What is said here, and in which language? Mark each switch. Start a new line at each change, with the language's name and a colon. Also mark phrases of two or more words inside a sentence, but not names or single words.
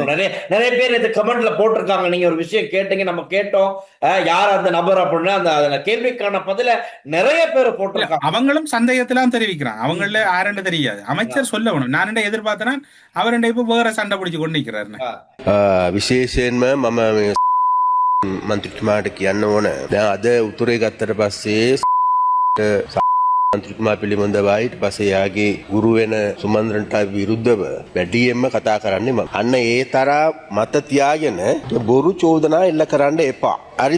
Tamil: பேசுறோம். நிறைய நிறைய பேர் இது கமெண்ட்ல போட்டிருக்காங்க. நீங்க ஒரு விஷயம் கேட்டீங்க, நம்ம கேட்டோம். யார் அந்த நபர் அப்படின்னு அந்த கேள்விக்கான பதில நிறைய பேர் இல்ல போட்டிருக்காங்க. அவங்களும் சந்தேகத்திலாம் தெரிவிக்கிறான். ம். அவங்கள ஆரண்டு தெரியாது. அமைச்சர் சொல்ல வேணும். நான் என்ன எதிர்பார்த்தேன்னா அவர் என்ன இப்ப வேற சண்டை பிடிச்சு கொண்டு நிக்கிறாருன்னு.
Sinhala: විශේෂයෙන්ම මම මන්ත්‍රීතුමාට කියන්න ඕන දැන් අද උතුරේ ගත්තට පස්සේ මන්ත්‍රීතුමා පිළිබඳවයි ඊට පස්සේ යාගේ ගුරු වෙන සුමන්ද්‍රන්ට විරුද්ධව වැඩියෙන්ම කතා කරන්නේ මම. අන්න ඒ තරම් මත තියාගෙන බොරු චෝදනා එල්ල කරන්න එපා.